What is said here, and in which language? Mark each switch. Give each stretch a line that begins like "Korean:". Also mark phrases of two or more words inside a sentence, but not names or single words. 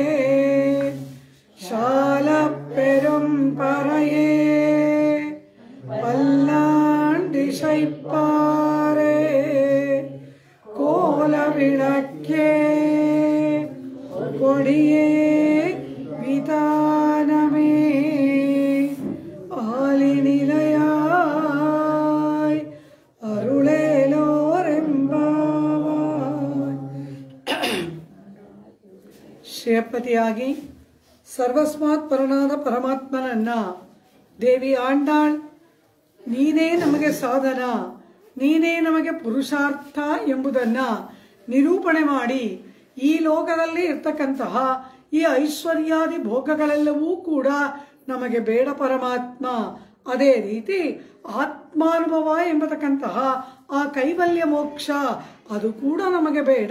Tamil: சால பெரும் பறையே பல்லாண்டிசைப்பாரே கோல விளக்கே கொடியே விதானமே ஆலி நிலையாய் அருளேலோரெம்பாவாய்.
Kannada: ಶ್ರೇಯಪತಿಯಾಗಿ ಸರ್ವಸ್ಮಾತ್ ಪರನಾದ ಪರಮಾತ್ಮನನ್ನ ದೇವಿ ಆಂಡಾಳ್ ನೀನೇ ನಮಗೆ ಸಾಧನ, ನೀನೇ ನಮಗೆ ಪುರುಷಾರ್ಥ ಎಂಬುದನ್ನ ನಿರೂಪಣೆ ಮಾಡಿ ಈ ಲೋಕದಲ್ಲಿ ಇರ್ತಕ್ಕಂತಹ ಈ ಐಶ್ವರ್ಯಾದಿ ಭೋಗಗಳೆಲ್ಲವೂ ಕೂಡ ನಮಗೆ ಬೇಡ ಪರಮಾತ್ಮ, ಅದೇ ರೀತಿ ಆತ್ಮಾನುಭವ ಎಂಬತಕ್ಕಂತಹ ಆ ಕೈವಲ್ಯ ಮೋಕ್ಷ ಅದು ಕೂಡ ನಮಗೆ ಬೇಡ.